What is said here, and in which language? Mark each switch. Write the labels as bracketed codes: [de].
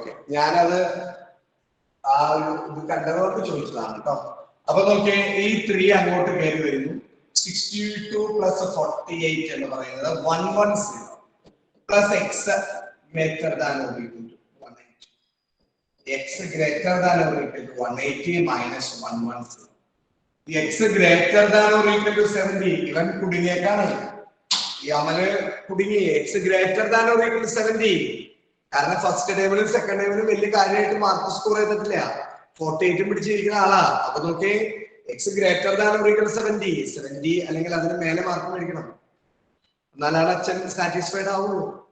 [ml] ഞാനത് ആ ഒരു ഇത് കണ്ടവർക്ക് ചോദിച്ചതാണ് കേട്ടോ. അപ്പൊ നോക്കിയേ, ഈ 3 അങ്ങോട്ട് കയറി വരുന്നു. [en] 62 plus 48 [ml] എന്ന് പറയുന്നത് [en] 110 plus x greater than or equal to 180. X greater than or equal to 180 minus 110. X greater than or equal to 70. [ml] ഇവൻ കുടുങ്ങിയേക്കാണ്, ഈ അമല് കുടുങ്ങി. [en] X greater than or equal to 70. [ml] കാരണം ഫസ്റ്റ് ടൈമിലും സെക്കൻഡ് ടൈമിലും വലിയ കാര്യമായിട്ട് മാർക്ക് സ്കോർ ചെയ്തിട്ടില്ല. 48 പിടിച്ചിരിക്കുന്ന ആളാ. അപ്പൊ നോക്കി, [en] x greater than or equal to 70 [ml] അല്ലെങ്കിൽ അതിന് മേലെ മാർക്ക് മേടിക്കണം, എന്നാലാണ് അച്ഛൻ സാറ്റിസ്ഫൈഡ് ആവുള്ളൂ.